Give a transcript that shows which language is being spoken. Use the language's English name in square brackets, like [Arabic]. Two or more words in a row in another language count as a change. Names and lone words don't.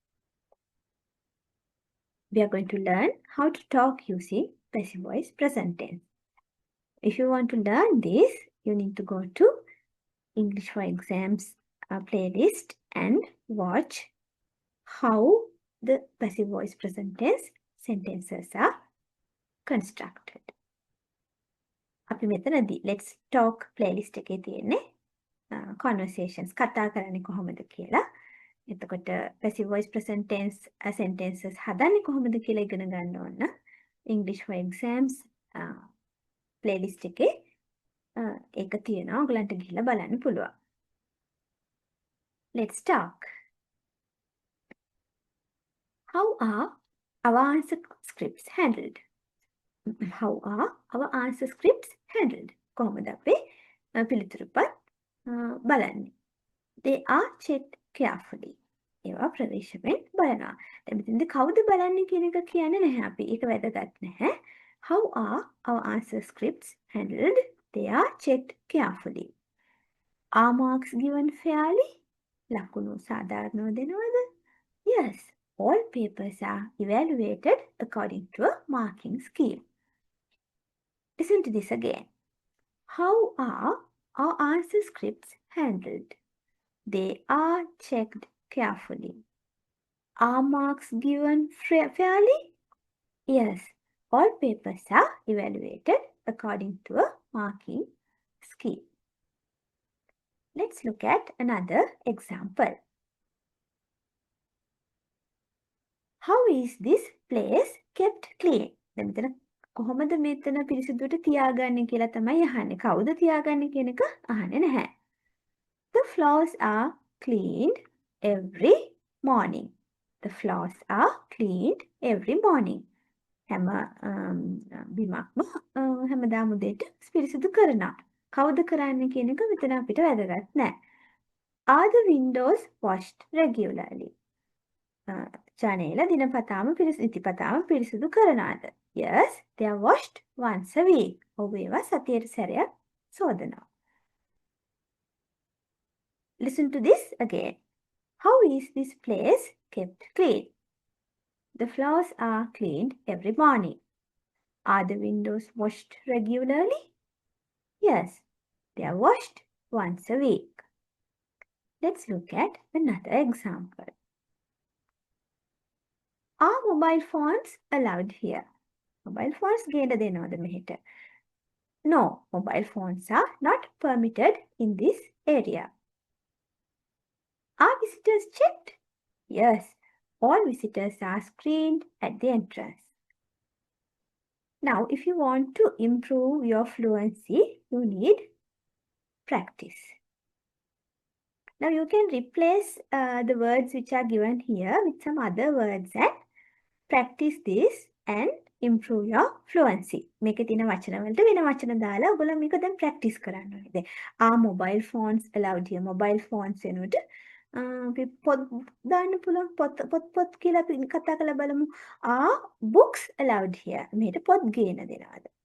[English] We are going to learn how to talk using passive voice present tense. If you want to learn this, you need to go to English for Exams playlist and watch how the passive voice present tense sentences are constructed. [Sinhala] අපි මෙතනදී [English] let's talk playlist [Sinhala] එකේ තියෙන්නේ conversations කතා කරන්නේ කොහොමද කියලා. එතකොට [English] passive voice present tense sentences [Sinhala] හදන්නේ කොහොමද කියලා ඉගෙන ගන්න ඕන. English for Exams playlist එකේ ඒක තියෙනවා. ඔයගලන්ට ගිහිල්ලා බලන්න පුළුවන්. [English] Let's talk. How are our answer scripts handled? How are our answer scripts handled? [Sinhala] කොහොමද අපේ පිළිතුරුපත් බලන්නේ? [English] They are checked carefully. [Sinhala] ඒවා ප්‍රවේශමෙන් බලනවා. දැන් මෙතනදී කවුද බලන්නේ කියන එක කියන්නේ නැහැ අපි. ඒක වැදගත් නැහැ. [English] How are our answer scripts handled? They are checked carefully. Are marks given fairly? [Sinhala] ලකුණු සාධාරණව දෙනවද? [English] Yes. All papers are evaluated according to a marking scheme. Listen to this again. How are our answer scripts handled? They are checked carefully. Are marks given fairly? Yes, all papers are evaluated according to a marking scheme. Let's look at another example. How is this place kept clean? [Sinhala] දැන් මෙතන කොහොමද මෙතන පිරිසිදුවට තියාගන්නේ කියලා තමයි අහන්නේ. කවුද තියාගන්නේ කියන එක අහන්නේ නැහැ. [English] The floors are cleaned every morning. The floors are cleaned every morning. [Sinhala] හැම බිමක්ම හැමදාම උදේට පිරිසිදු කරනවා. කවුද කරන්නේ කියන එක මෙතන අපිට වැදගත් නැහැ. [English] Are the windows washed regularly? [Sinhala] ජනේල දිනපතාම නිතිපතාම පිරිසිදු කරනවාද? [English] Yes, they are washed once a week. [Sinhala] ඔව් ඒවා සතියට සැරයක් සෝදනවා. [English] Listen to this again. How is this place kept clean? The floors are cleaned every morning. Are the windows washed regularly? Yes, they are washed once a week. Let's look at another example. Are mobile phones allowed here? Mobile phones [Sinhala] ගේන්න දෙනවද මෙහෙට? [English] No, mobile phones are not permitted in this area. Are visitors checked? Yes, all visitors are screened at the entrance. Now, if you want to improve your fluency, you need practice. Now, you can replace the words which are given here with some other words and practice this and improve your fluency. [Sinhala] මේකේ තියෙන වචන වලට වෙන වචන දාලා ඔයගොල්ලෝ මේක දැන් practice කරන්න ඕනේ. දැන් [English] are mobile phones allowed here? Mobile phones [Sinhala] වෙනුවට අපි පොත් දාන්න පුළුවන්. පොත් කියලා අපි කතා කරලා බලමු. [English] Are books allowed here? [Sinhala] මෙහෙට පොත් ගේන්න දෙනවද?